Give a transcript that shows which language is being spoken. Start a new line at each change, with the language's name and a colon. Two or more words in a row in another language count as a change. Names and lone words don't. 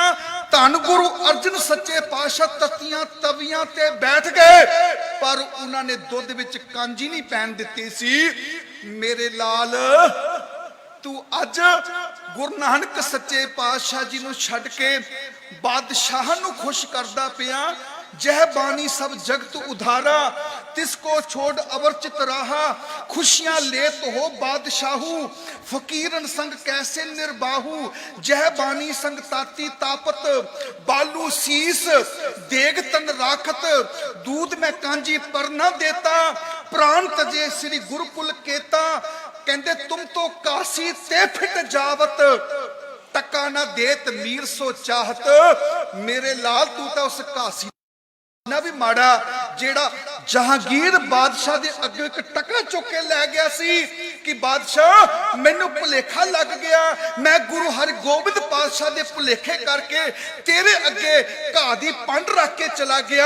Punjabi: ਧੰਨ ਗੁਰੂ ਅਰਜਨ ਸੱਚੇ ਪਾਤਸ਼ਾਹ ਤੱਤੀਆਂ ਤਵੀਆਂ ਤੇ ਬੈਠ ਗਏ ਪਰ ਉਨ੍ਹੋਂਨੇ ਦੁੱਧ ਵਿਚ ਕਾਂਜੀ ਨਹੀਂ ਪੈਣ ਦਿੱਤੀ ਸੀ। ਮੇਰੇ ਲਾਲ ਤੂੰ ਅੱਜ ਗੁਰੂ ਨਾਨਕ ਸੱਚੇ ਪਾਤਸ਼ਾਹ ਜੀ ਨੂੰ ਛੱਡ ਕੇ ਬਾਦਸ਼ਾਹ ਨੂੰ ਖੁਸ਼ ਕਰਦਾ ਪਿਆ।
Braj: जह बानी सब जगत उधारा तिसको छोड़ अवरचित राहा खुशियां लेत हो बादशाहू फकीरन संग कैसे निर्बाहू। जह बानी संग ताती तापत बालू शीस देग तन राखत दूध में कांजी पर न देता प्राण तजे श्री गुरुकुल केता। कहंदे तुम तो काशी ते फिट जावत टका ना देत मीर सो चाहत।
Punjabi: ਮੇਰੇ ਲਾਲ ਤੂੰ ਤੋ ਉਸ ਕਾਸ਼ੀ ਨਾ ਭੀ ਮਾੜਾ ਜਿਹੜਾ ਜਹਾਂਗੀਰ ਬਾਦਸ਼ਾਹ ਦੇ ਅੱਗੇ ਇਕ ਟਕਾ ਚੁੱਕ ਕੇ ਲੈ ਗਿਆ ਸੀ ਕਿ ਬਾਦਸ਼ਾਹ ਮੈਨੂੰ ਭੁਲੇਖਾ ਲੱਗ ਗਿਆ, ਮੈਂ ਗੁਰੂ ਹਰਗੋਬਿੰਦ ਪਾਤਸ਼ਾਹ ਦੇ ਭੁਲੇਖੇ ਕਰਕੇ ਤੇਰੇ ਅੱਗੇ ਘਾਹ ਦੀ ਪੰਡ ਰੱਖ ਕੇ ਚਲਾ ਗਿਆ।